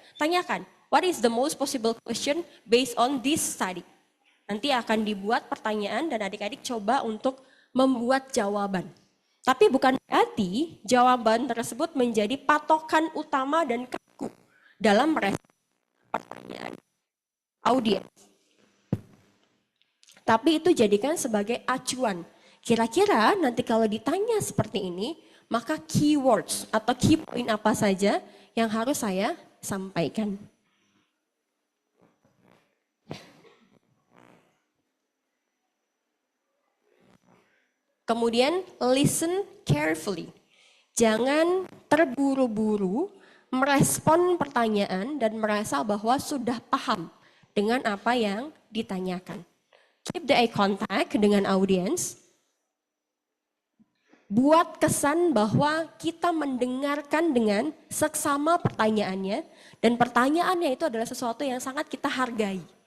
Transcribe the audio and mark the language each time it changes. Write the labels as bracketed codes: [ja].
[id] Tanyakan, [en] what is the most possible question based on this study? [id] Nanti akan dibuat pertanyaan dan adik-adik coba untuk membuat jawaban. Tapi bukan berarti jawaban tersebut menjadi patokan utama dan kaku dalam pertanyaan audiens. Tapi itu jadikan sebagai acuan. Kira-kira nanti kalau ditanya seperti ini, maka keywords atau key point apa saja yang harus saya sampaikan. Kemudian [en] listen carefully. [id] Jangan terburu-buru merespon pertanyaan dan merasa bahwa sudah paham dengan apa yang ditanyakan. [en] Keep the eye contact [id] dengan audiens. Buat kesan bahwa kita mendengarkan dengan seksama pertanyaannya dan pertanyaannya itu adalah sesuatu yang sangat kita hargai.